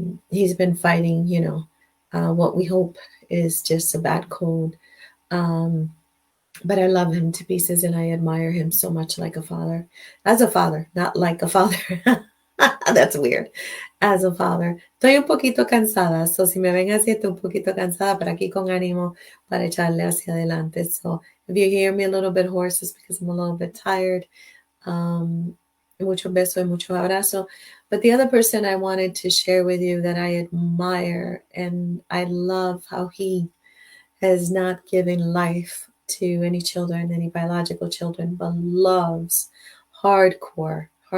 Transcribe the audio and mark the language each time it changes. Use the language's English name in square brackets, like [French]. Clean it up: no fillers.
[English] He's been fighting, what we hope is just a bad cold. But I love him to pieces and I admire him so much like a father. As a father, not like a father. That's weird. As a father. [Spanish] Estoy un poquito cansada. So si me ven así, estoy un poquito cansada, pero aquí con ánimo para echarle hacia adelante. [English] So if you hear me a little bit hoarse, it's because I'm a little bit tired. [Spanish] Mucho beso y mucho abrazo. [English] But the other person I wanted to share with you that I admire and I love how he has not given life to any children, any biological children, but loves hardcore.